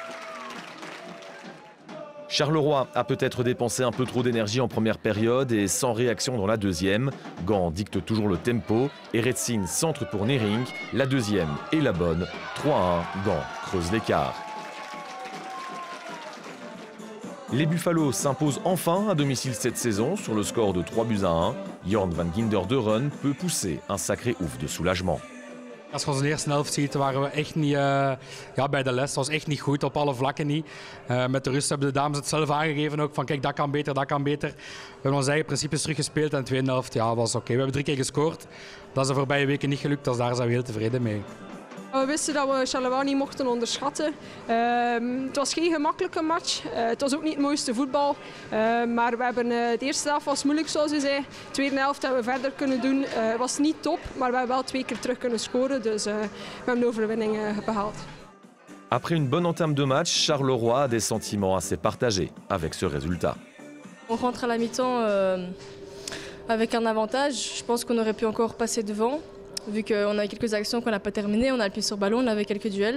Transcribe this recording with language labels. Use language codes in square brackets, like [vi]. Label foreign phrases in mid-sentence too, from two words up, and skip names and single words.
[fr] Charleroi a peut-être dépensé un peu trop d'énergie en première période et sans réaction dans la deuxième. Gand dicte toujours le tempo et Retzin centre pour Niering. La deuxième est la bonne. 3-1, Gand creuse l'écart. Les Buffalo s'imposent enfin à domicile cette saison sur le score de 3-1. Jorn van Ginder de Run peut pousser un sacré ouf de soulagement. [nl] Als je onze eerste helft ziet, waren we echt niet bij de les. Het was echt niet goed, op alle vlakken niet. Met de rust hebben de dames het zelf aangegeven ook, van kijk, dat kan beter, dat kan beter. We hebben onze eigen principes teruggespeeld en de tweede helft was oké. We hebben 3 keer gescoord. Dat is de voorbije weken niet gelukt, dus daar zijn we heel tevreden mee. We wisten dat we Charleroi niet mochten onderschatten. Het was geen gemakkelijke match. Het was ook niet het mooiste voetbal. Maar we hebben de eerste helft was moeilijk zoals u zei. De tweede helft hebben we verder kunnen doen. Het was niet top, maar we hebben wel 2 keer terug kunnen scoren. Dus we hebben de overwinning behaald. [fr] Après une bonne entame de match, Charleroi a des sentiments assez partagés avec ce résultat. On rentre à la mi-temps avec un avantage. Je pense qu'on aurait pu encore passer devant. Vu qu'on avait quelques actions qu'on n'a pas terminées, on a le pied sur ballon, on avait quelques duels.